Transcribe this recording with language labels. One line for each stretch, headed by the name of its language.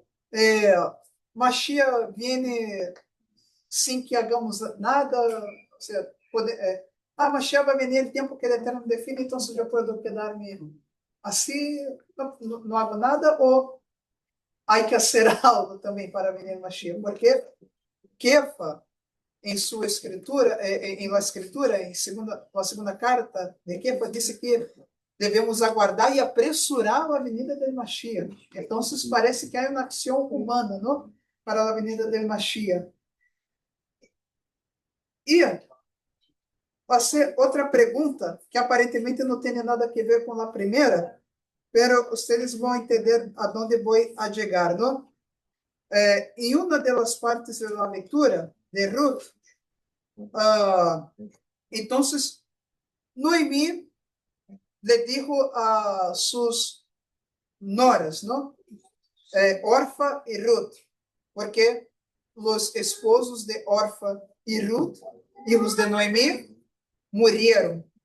Spanish: Pero Mashiach viene sin que hagamos nada, o sea, Mashiach va a venir el tiempo que el Eterno define, entonces yo puedo quedarme así, no hago nada, o hay que hacer algo también para venir Mashiach, porque Kefa, en su escritura, en la escritura, la segunda carta de Kefa, dice que
Portuguese: devemos aguardar e apressurar a venida
Spanish: del Mashiach.
Portuguese: Então, parece que há uma ação humana, não? Para a
Spanish: venida del
Portuguese: Mashiach. E fazer outra pergunta, que aparentemente não tem nada a ver com a primeira,
Spanish: pero
Portuguese: vocês vão entender a onde vou a chegar, não? Em uma das partes da leitura de Ruth, então, Noemi
Spanish: le dijo a sus noras, ¿no? Orfa y Ruth, porque los esposos de Orfa y Ruth, hijos de Noemí, murieron.